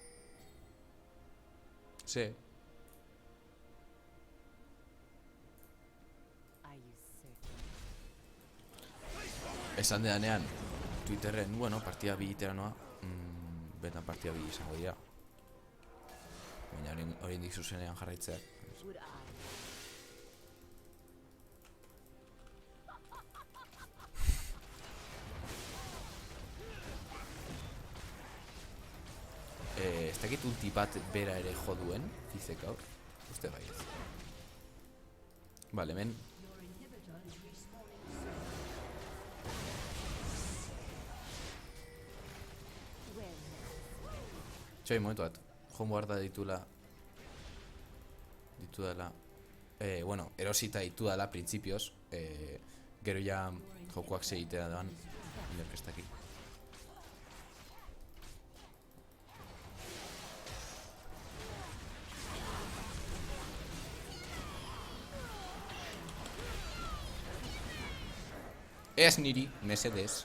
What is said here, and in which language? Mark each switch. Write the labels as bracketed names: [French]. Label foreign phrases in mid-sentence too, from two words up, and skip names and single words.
[Basque] Ze? [English] Are you certain? [Basque] Esan dedanean Twitterren, bueno, partida bi itera noa, betan partida bi izango dira. Baina hori indik zuzenean jarraitzeak. [English] Would I? [Basque] Ez dakit ulti bat bera ere jo duen, Fizek hau. Uste bai ez. Vale, hemen. [English] Where next? [Basque] Txai, momentu bat. Homeguarda ditudala. Bueno, erosita ditudala, principios. Gero ja jokoak segitera doan. Inork ez dakit. Ez niri, mesedez.